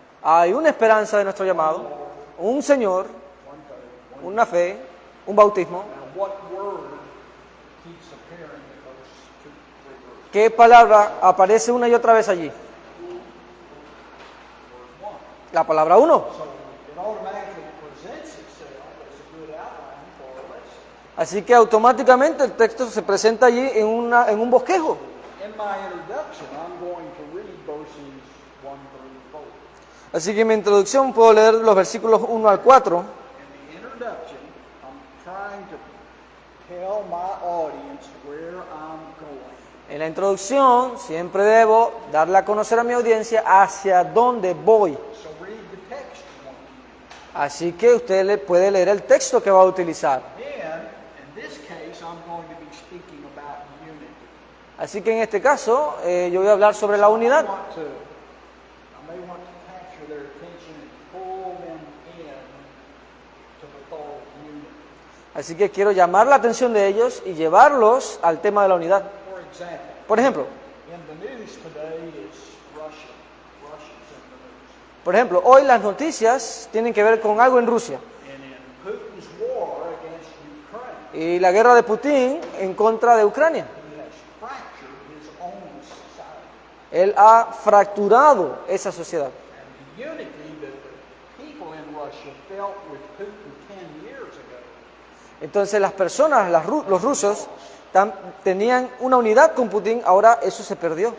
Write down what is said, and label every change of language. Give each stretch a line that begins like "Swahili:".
Spanish: hay una esperanza de nuestro llamado, un Señor,
English: one faith, one.
Spanish: una fe, un bautismo.
English: Now, what word keeps appearing in those two, three verses?
Spanish: ¿Qué palabra aparece una y otra vez allí?
English: Word one.
Spanish: La palabra uno.
English: So it automatically presents itself as a good outline for a lesson.
Spanish: Así que automáticamente el texto se presenta allí en un bosquejo.
English: In my introduction, I'm going to read verses 1 through 4.
Spanish: Así que en mi introducción puedo leer los versículos 1 al 4.
English: In the introduction, I'm trying to tell my audience where I'm going.
Spanish: En la introducción siempre debo darle a conocer a mi audiencia hacia dónde voy.
English: So read the text you want to use.
Spanish: Así que usted le puede leer el texto que va a utilizar.
English: Then, in this case, I'm going to be speaking about unity.
Spanish: Así que en este caso yo voy a hablar sobre la unidad.
English: I may want to capture their attention and pull them in to the thought of unity.
Spanish: Así que quiero llamar la atención de ellos y llevarlos al tema de la unidad.
English: For example,
Spanish: Por ejemplo,
English: in the news today is Russia. Russia's in the news.
Spanish: por ejemplo, hoy las noticias tienen que ver con algo en Rusia.
English: And in Putin's war against Ukraine,
Spanish: Y la guerra de Putin en contra de Ucrania.
English: he has fractured his own society.
Spanish: Él ha fracturado esa sociedad.
English: And the unity that the people in Russia felt with Putin 10 years ago
Spanish: Entonces las personas, los rusos, tenían una unidad con Putin, ahora eso se perdió.